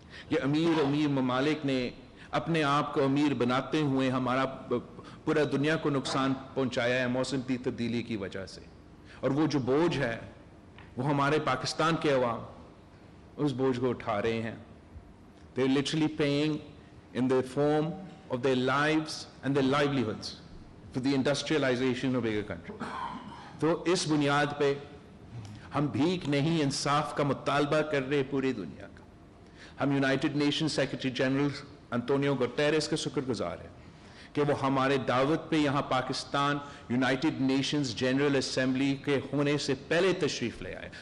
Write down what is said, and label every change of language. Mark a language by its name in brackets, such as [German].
[Urdu] یہ امیر ممالک نے اپنے آپ کو امیر بناتے ہوئے ہمارا پورا دنیا کو نقصان پہنچایا ہے موسم کی تبدیلی کی وجہ سے. اور وہ جو بوجھ ہے وہ ہمارے پاکستان کے عوام اس بوجھ کو اٹھا رہے ہیں. [English] They're literally paying in the form of their lives and their livelihoods for the industrialization of bigger country. [Urdu] تو اس بنیاد پہ ہم بھیک نہیں, انصاف کا مطالبہ کر رہے پوری دنیا کا. ہم United nation secretary general انطونیو Guterres کا شکر گزار ہیں کہ وہ ہمارے دعوت پہ یہاں Pakistan United nations general assembly کے ہونے سے پہلے تشریف لے آئے.